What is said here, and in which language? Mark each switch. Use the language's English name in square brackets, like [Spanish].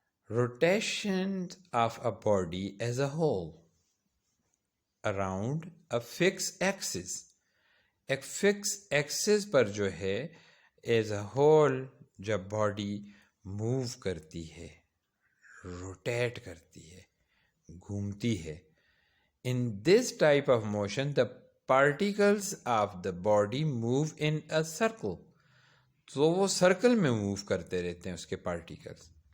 [English] Rotation of a body as a whole around a fix axis. [Urdu] ایک fix Axis پر جو ہے [English] as a whole [Urdu] جب body move کرتی ہے، روٹیٹ کرتی ہے، گھومتی ہے. [English] In this type of motion, the particles of the body move in a circle. [Urdu] تو وہ سرکل میں موو کرتے رہتے ہیں اس کے پارٹیکلز.